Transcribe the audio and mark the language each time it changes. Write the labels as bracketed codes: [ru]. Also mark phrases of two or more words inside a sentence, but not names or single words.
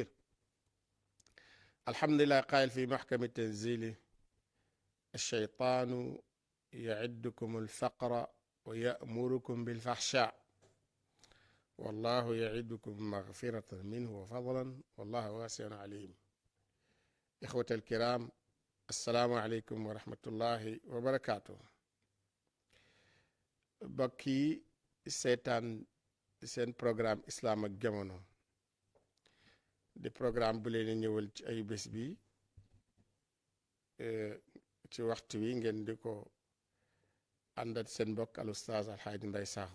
[ar] الحمد لله قائل في محكم التنزيل: الشيطان يعدكم الفقر ويأمركم بالفحشاء والله يعدكم مغفرة منه وفضلا والله واسع عليم. إخوة الكرام، السلام عليكم ورحمة الله وبركاته. [wo] bokki seetaan seen programme Islam ak Jamono di programme bu leen ñëwal ci ay bés bi ci waxtu wi ngeen di ko àndat seen mbokk al Oustaz Alxaaji Mbay Saaxo.